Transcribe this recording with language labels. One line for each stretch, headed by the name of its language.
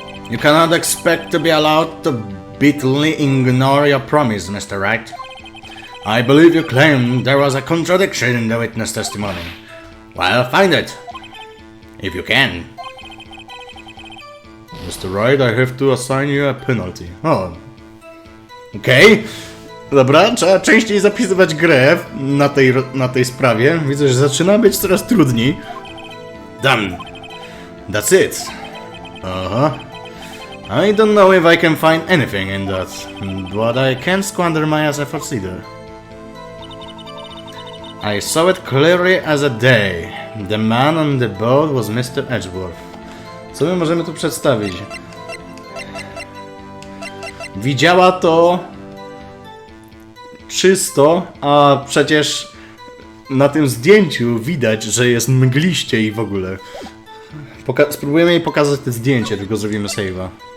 English: You cannot expect to be allowed to bitterly ignore your promise, Mr. Wright. I believe you claim there was a contradiction in the witness testimony. Well, find it. If you can. Mr. Wright, I have to assign you a penalty.
Polish: Oh. Okej. Dobra, trzeba częściej zapisywać grę na tej sprawie. Widzę, że zaczyna być coraz trudniej.
English: Done. That's it. I don't know if I can find anything in that, but I can't squander Maya's efforts either. I saw it clearly as a day. The man on the boat was Mr. Edgeworth.
Polish: Co my możemy tu przedstawić? Widziała to czysto, a przecież na tym zdjęciu widać, że jest mgliście i w ogóle. Spróbujemy jej pokazać te zdjęcie, tylko zrobimy save'a.